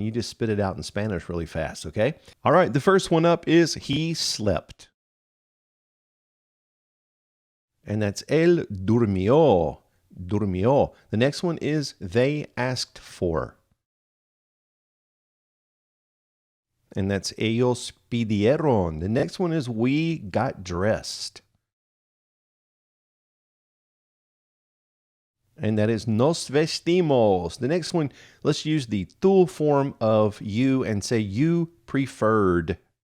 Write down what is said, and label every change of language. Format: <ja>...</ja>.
<en>You just spit it out in Spanish really fast, okay? All right, the first one up is he slept. And that's</en> <es>él durmió. Durmió.</es> <en>The next one is they asked for. And that's</en> <es>ellos pidieron.</es> <en>The next one is we got dressed. And that is</en> <es>nos vestimos.</es> <en>The next one, let's use the tú form of you and say you preferred.</en>